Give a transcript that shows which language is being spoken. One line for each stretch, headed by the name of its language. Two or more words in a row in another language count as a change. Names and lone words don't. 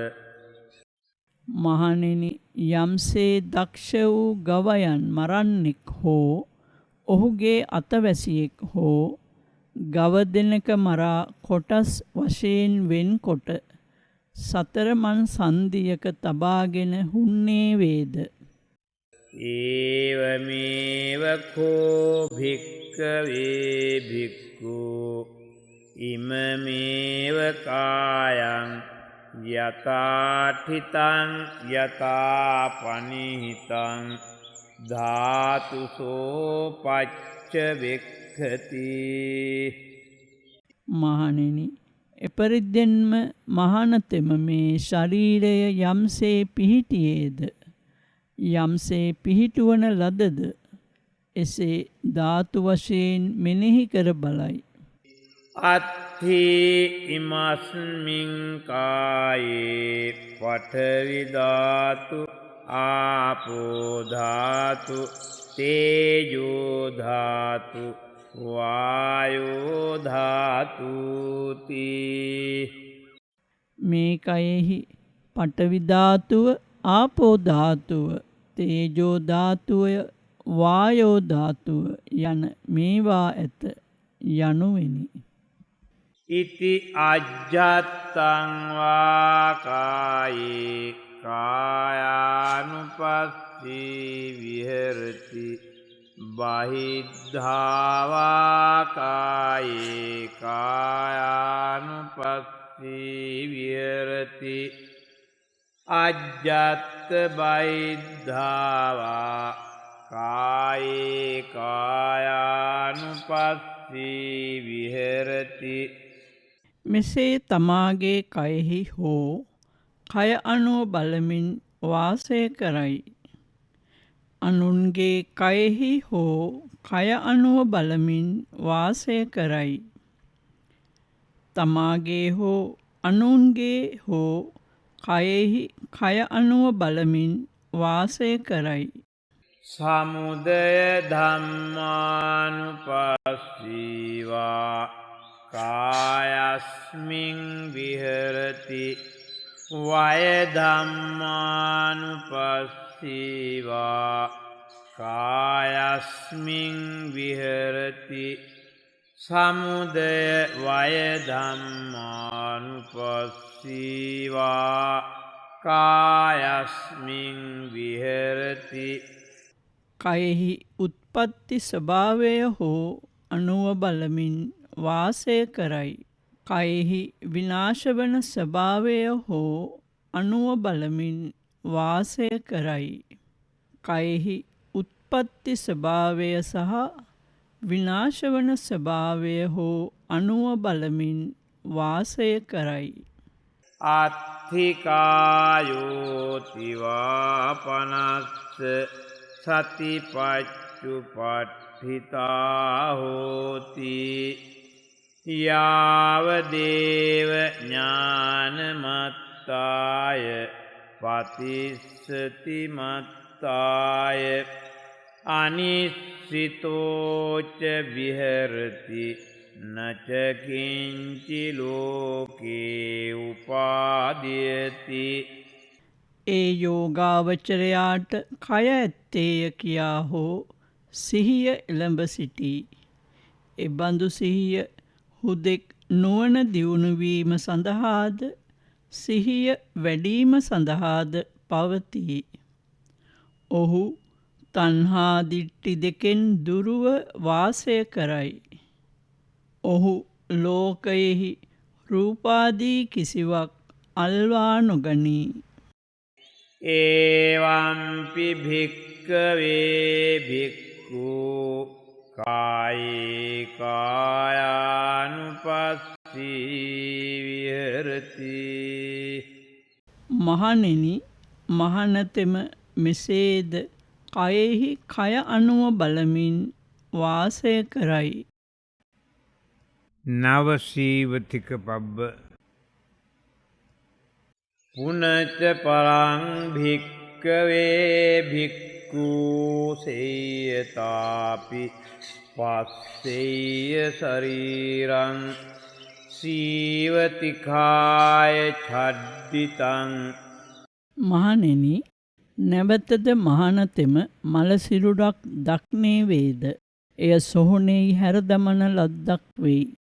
Sinhala: මහණෙනි, යම්සේ දක්ෂ වූ ගවයන් මරන්නෙක් හෝ ඔහුගේ අතවැසියෙක් හෝ ගව දෙනක මරා කොටස් වශයෙන් වෙන්කොට සතරමන් සන්ධියක තබාගෙන හුන්නේ වේද.
Pali: ඒවමේව කෝ භික්කවේ භික්ඛු ඉමමේව කායං යථාඨිතං යථාපනිහිතං ධාතුසෝ පච්ච වෙක්ඛති.
Sinhala: මහණෙනි, එපරිද්දෙන්ම මහණතෙම මේ ශරීරය යම්සේ පිහිටියේද යම්සේ පිහිටුවන ලදද එසේ ධාතු වශයෙන් මෙනෙහි කර බලයි.
Pali: අත්ථි ඉමස්මින් කායේ පඨවි ධාතු ආපෝ ධාතු තේජෝ ධාතු වායෝ ධාතුති.
Sinhala: මේ කයෙහි පඨවි ධාතුව, ආපෝ ධාතුව, තේජෝ ධාතුව, වායෝ ධාතුව යන මේවා ඇත යනුවෙනි.
Pali: ඉති අජ්ජත්තං වා කායේ කායානුපස්සී විහෙරති බහිද්ධාවා කායේ කායානුපස්සී විහෙරති අජ්ජත්ත බහිද්ධාවා කායේ කායානුපස්සී විහෙරති.
Sinhala: මෙසේ තමාගේ කයෙහි හෝ කය අනුව බලමින් වාසය කරයි. අනුන්ගේ කයෙහි හෝ කය අනුව බලමින් වාසය කරයි. තමාගේ හෝ අනුන්ගේ හෝ කයෙහි කය අනුව බලමින් වාසය කරයි.
Pali: සමුදය ධම්මානුපස්සීවා කායස්මින් විහෙරති වය ධම්මානුපස්සීවා කායස්මින් විහෙරති සමුදය වය ධම්මානුපස්සීවා කායස්මින් විහෙරති
Sinhala: කයෙහි උත්පත්ති ස්වභාවය හෝ අනුව බලමින් වාසය කරයි. කයෙහි විනාශවන ස්වභාවය හෝ අනුව බලමින් වාසය කරයි. කයෙහි උත්පත්ති ස්වභාවය සහ විනාශවන ස්වභාවය හෝ අනුව බලමින් වාසය කරයි.
Pali: අත්ථිකායෝතිවා පනස්ස සතිපච්චුපට්ඨිතා හෝති යාවදේව ඥානමත්තාය පතිස්සති මත්තාය අනිස්සිතෝච විහෙරති නචකින්චි ලෝකේ උපාදීයති.
Sinhala: ඒ යෝගාවචරයාට කය ඇත්තේය කියා හෝ සිහිය එළඹ සිටී. එබඳු සිහිය හුදෙක් නුවණ දියුණුවීම සඳහාද සිහිය වැඩීම සඳහාද පවතී. ඔහු තණ්හා දිට්ඨි දෙකෙන් දුරුව වාසය කරයි. ඔහු ලෝකයෙහි රූපාදී කිසිවක් අල්වා නොගනී.
Pali: ඒවම්පි භික්කවේ භික්ඛු කායේ කායානුපස්සී විහෙරති.
Sinhala: මහණෙනි, මහණතෙම මෙසේද කයෙහි කය අනුව බලමින් වාසය කරයි.
Pali: නවසීවතික පබ්බ පුනච පරං භික්කවේ භික්ඛු සේයතාපි පස්සෙය්‍ය ශරීරං සීවතිකාය ඡද්දිතං.
Sinhala: මහණෙනි, නැවතද මහණතෙම මලසිරුරක් දක්නේ වේද. එය සොහොනෙහි හැරදමන ලද්දක් වෙයි.